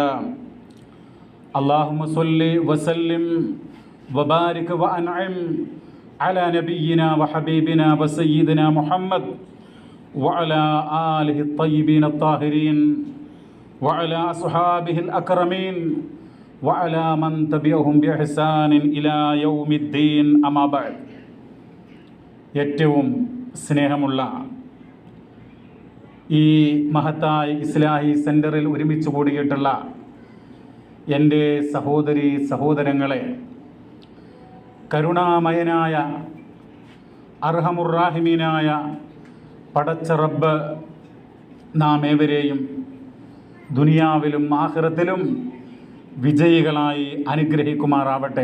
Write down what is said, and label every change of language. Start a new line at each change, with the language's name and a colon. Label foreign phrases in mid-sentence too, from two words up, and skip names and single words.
Arabic: اللهم صل وسلم وبارك وأنعم على نبينا وحبيبنا وسيدنا محمد وعلى آله الطيبين الطاهرين وعلى أصحابه الأكرمين وعلى من تبعهم بإحسان إلى يوم الدين. أما بعد.
Malayalam: ഏറ്റവും സ്നേഹമുള്ള ഈ മഹത്തായ ഇസ്ലാഹി സെൻറ്ററിൽ ഒരുമിച്ച് കൂടിയിട്ടുള്ള എൻ്റെ സഹോദരി സഹോദരങ്ങളെ, കരുണാമയനായ അർഹമുറാഹിമീനായ പടച്ച റബ്ബ് നാം ഏവരെയും ദുനിയാവിലും ആഖിറത്തിലും വിജയികളായി അനുഗ്രഹിക്കുമാറാവട്ടെ.